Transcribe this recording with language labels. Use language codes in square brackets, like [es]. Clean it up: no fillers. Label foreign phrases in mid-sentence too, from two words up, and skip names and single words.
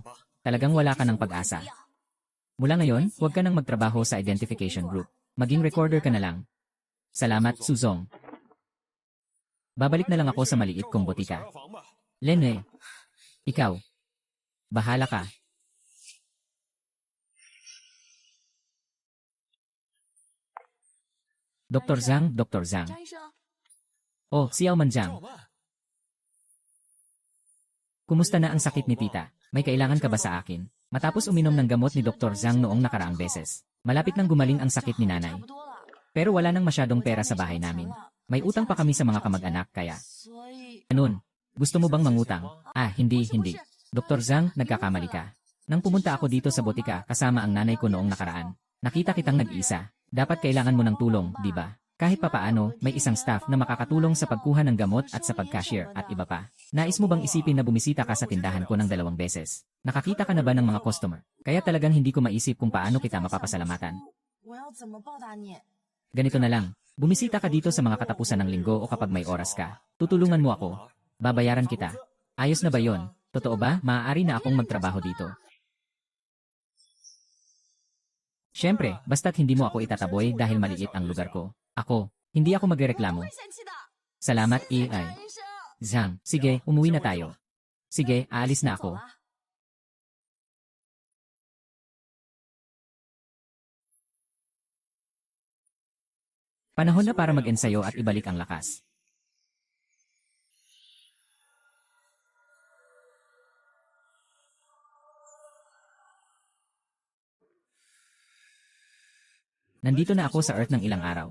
[tl] Talagang wala ka ng pag-asa. Mula ngayon, huwag ka nang magtrabaho sa [en] identification group. [tl] Maging recorder ka na lang. Salamat, Suzong. Babalik na lang ako sa maliit kong botika. Lenwei, ikaw. Bahala ka. Dr. Zhang, Dr. Zhang. [zh] 张医生， [tl] Oh, si Yao Manjiang. Kumusta na ang sakit ni tita? May kailangan ka ba sa akin? Matapos uminom ng gamot ni Dr. Zhang noong nakaraang beses, malapit nang gumaling ang sakit ni nanay. [zh] 差不多了。 [tl] Pero wala nang masyadong pera sa bahay namin. May utang pa kami sa mga kamag-anak kaya. [zh] 所以 [tl] Anun? Gusto mo bang mangutang? Ah, hindi. Dr. Zhang, nagkakamali ka. Nang pumunta ako dito sa botika kasama ang nanay ko noong nakaraan, nakita kitang nag-isa. Dapat kailangan mo ng tulong, di ba? Kahit papaano, may isang staff na makakatulong sa pagkuha ng gamot at sa pag-cashier at iba pa. Nais mo bang isipin na bumisita ka sa tindahan ko ng 2 beses? Nakakita ka na ba ng mga customer? Kaya talagang hindi ko maisip kung paano kita mapapasalamatan. [zh] 我要怎么报答你？ [tl] Ganito na lang. Bumisita ka dito sa mga katapusan ng linggo o kapag may oras ka. Tutulungan mo ako. Babayaran kita. Ayos na ba yon? Totoo ba? Maaari na akong magtrabaho dito. Siyempre, basta't hindi mo ako itataboy dahil maliit ang lugar ko. Ako, hindi ako magrereklamo. [zh] 会嫌弃的。 [tl] Salamat, [zh] 张 AI. 医生， [tl] Zhang, sige, umuwi na tayo. Sige, aalis na [zh] 走 [tl] ako. [zh] 了。 [tl] Panahon na para mag-ensayo at ibalik ang lakas. Nandito na ako sa Earth ng ilang araw.